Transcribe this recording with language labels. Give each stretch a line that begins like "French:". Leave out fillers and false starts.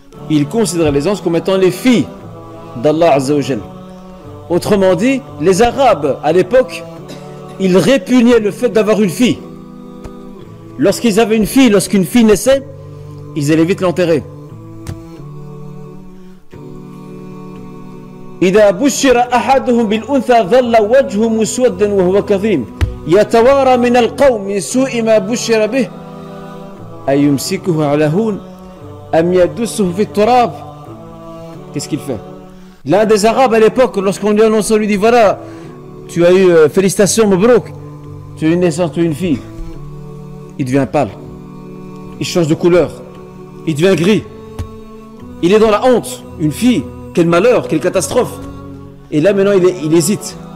French: Ils considéraient les anges comme étant les filles d'Allah Azza wa Jal. Autrement dit, les Arabes à l'époque, ils répugnaient le fait d'avoir une fille. Lorsqu'ils avaient une fille, lorsqu'une fille naissait, ils allaient vite l'enterrer.
Arabic: إذا بشر أحدهم بالأنثى ظل وجهه مسودا وهو كظيم يتوارى من القوم من سوء ما بشر به أيمسكه على هون أم يدسه في التراب.
French: Qu'est-ce qu'il fait? L'un des Arabes à l'époque, lorsqu'on lui annonce, on lui dit voilà, tu as eu félicitations Mabrouk, tu as eu une naissance, tu as eu une fille. Il devient pâle, il change de couleur, il devient gris, il est dans la honte. Une fille, quel malheur, quelle catastrophe. Et là maintenant il hésite.